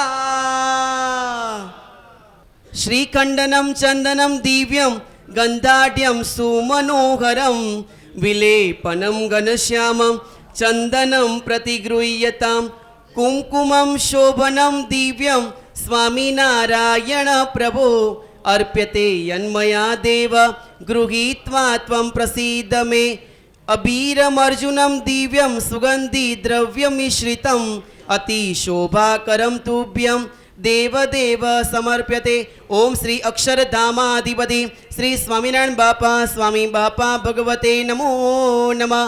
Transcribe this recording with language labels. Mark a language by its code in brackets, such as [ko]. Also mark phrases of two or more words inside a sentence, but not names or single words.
[sa] શ્રીખંડનમ ચંદનમ દિવ્યમ ગંધાઢ્યમ સુમનોહરમ વિલેપનમ ઘનશ્યામમ ચંદનમ પ્રતિગૃહ્યતામ કુંકુમમ શોભનમ દિવ્યમ સ્વામિનારાયણ પ્રભો અર્પ્યતે યન્મયા દેવ ગૃહીत्वा त्वं प्रसीद मे अबीरमर्जुनं दिव्यं सुगन्धिद्रव्यमिश्रितम् अतिशोभाकरं तुभ्यं देवदेव समर्प्यते। ओम श्री अक्षरधामाधिपति श्री स्वामिनारायण बापा स्वामी बापा भगवते नमो नमः।